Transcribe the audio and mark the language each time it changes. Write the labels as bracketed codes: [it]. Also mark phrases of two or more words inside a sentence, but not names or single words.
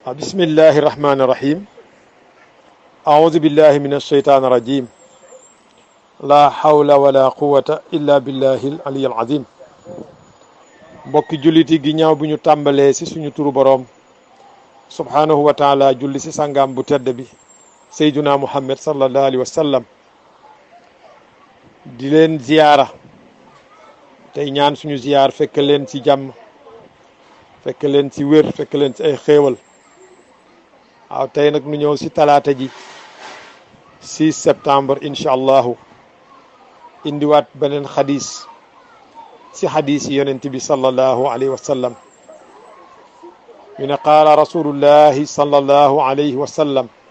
[ar] بسم الله الرحمن الرحيم أعوذ بالله من الشيطان الرجيم لا حول ولا قوة إلا بالله العلي العظيم [wo] mbokki jullit yi ginnaaw bu ñu tàmbalee ci suñu turu boroom [ar] سبحانه وتعالى [wo] julli ci sàngaam bu tedd bi [ar] سيدنا محمد صلى الله عليه وسلم [wo] di leen ziyaara tey ñaan suñu ziyaar fekk leen ci jàmm fekk leen ci wér fekk leen ci ay xéewal waaw tey nag nu ñëw ci talaata ji 6 septembre [ar] إن شاء الله [wo] indiwaat beneen xadis ci xadis yi yonent bi [ar] صلى الله عليه وسلم [wo] ñu ne [ar] قال رسول الله صلى الله عليه وسلم